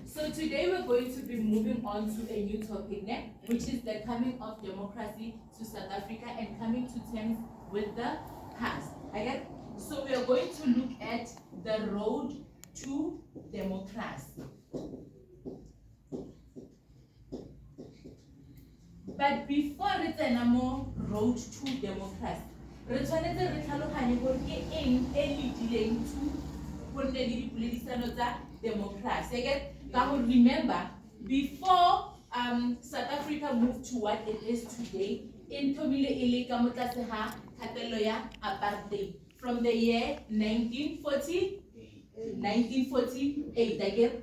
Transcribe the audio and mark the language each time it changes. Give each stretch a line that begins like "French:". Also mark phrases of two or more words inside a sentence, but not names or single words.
English: today we're going to be moving on to a new topic, which is the coming of democracy to South Africa and coming to terms with the past. Okay? So we are going to look at the road to democracy. But before it's a road to democracy,
Tswana: re tshwanetse re tlhaloganye gore ke eng e leadileng to go nne le dipoledisano tsa democracy. Okay?
English: Now remember, before South Africa moved to what it is today, in apartheid from the year 1948 again.